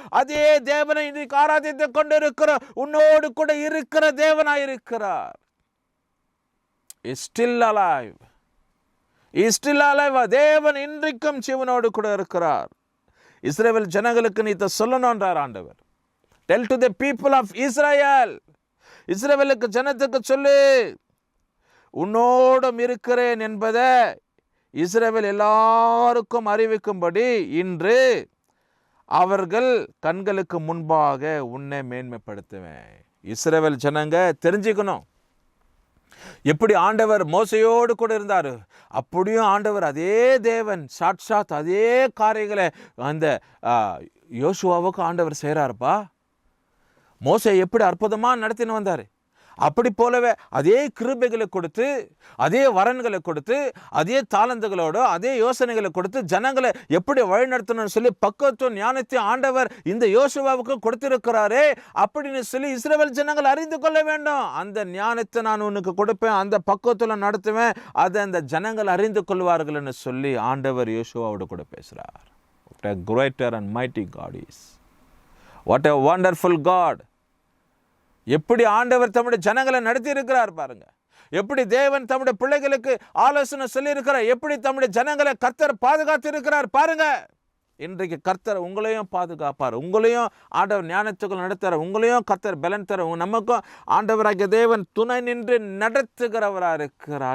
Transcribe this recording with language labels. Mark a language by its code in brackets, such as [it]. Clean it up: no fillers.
[ta] அதே தேவனை இன்றைக்கு ஆராதித்து கொண்டிருக்கிற உன்னோடு கூட இருக்கிற தேவனாய் இருக்கிறார். [en] Is still alive. Is still alive. [ta] தேவன் இன்றைக்கும் ஜீவனோடு கூட இருக்கிறார். இஸ்ரவேல் ஜனங்களுக்கு நீ இதை சொல்லணும்ன்றார் ஆண்டவர். [en] Tell to the people of Israel. [ta] இஸ்ரவேலுக்கு ஜனத்துக்கு சொல்லு, உன்னோடும் இருக்கிறேன் என்பதை இஸ்ரவேல் எல்லாருக்கும் அறிவிக்கும்படி இன்று அவர்கள் கண்களுக்கு முன்பாக உன்னை மேன்மைப்படுத்துவேன். இஸ்ரவேல் ஜனங்க தெரிஞ்சுக்கணும், எப்படி ஆண்டவர் மோசையோடு கூட இருந்தார், அப்படியும் ஆண்டவர் அதே தேவன் சாட்சாத் அதே காரியங்களை அந்த யோசுவாவுக்கு ஆண்டவர் செய்கிறாருப்பா. மோசை எப்படி அற்புதமாக நடத்தின்னு வந்தார், அப்படி போலவே அதே கிருபைகளை கொடுத்து, அதே வரன்களை கொடுத்து, அதே தாளந்துகளோடு அதே யோசனைகளை கொடுத்து ஜனங்களை எப்படி வழிநடத்தணும்னு சொல்லி பக்குவத்துவம் ஞானத்தை ஆண்டவர் இந்த யோசுவாவுக்கு கொடுத்திருக்கிறாரே அப்படின்னு சொல்லி இஸ்ரவேல் ஜனங்கள் அறிந்து கொள்ள வேண்டும். அந்த ஞானத்தை நான் உனக்கு கொடுப்பேன், அந்த பக்குவத்தில் நடத்துவேன், அதை அந்த ஜனங்கள் அறிந்து கொள்வார்கள்னு சொல்லி ஆண்டவர் யோசுவாவோடு கூட பேசுகிறார். [en] What a greater and mighty God is. What a wonderful God. [ta] எப்படி ஆண்டவர் தம்முடைய ஜனங்களை நடத்தி இருக்கிறார் பாருங்க, எப்படி தேவன் தம்முடைய பிள்ளைகளுக்கு ஆலோசனை சொல்லி இருக்கிறார், எப்படி தம்முடைய ஜனங்களை கர்த்தர் பாதுகாத்து இருக்கிறார் பாருங்க. இன்றைக்கு கர்த்தர் உங்களையும் பாதுகாப்பார், உங்களையும் ஆண்டவர் ஞானத்துக்குள் நடத்துகிறார், உங்களையும் கர்த்தர் பலன் தர, நமக்கும் ஆண்டவராகிய தேவன் துணை நின்று நடத்துகிறவராக இருக்கிறார்.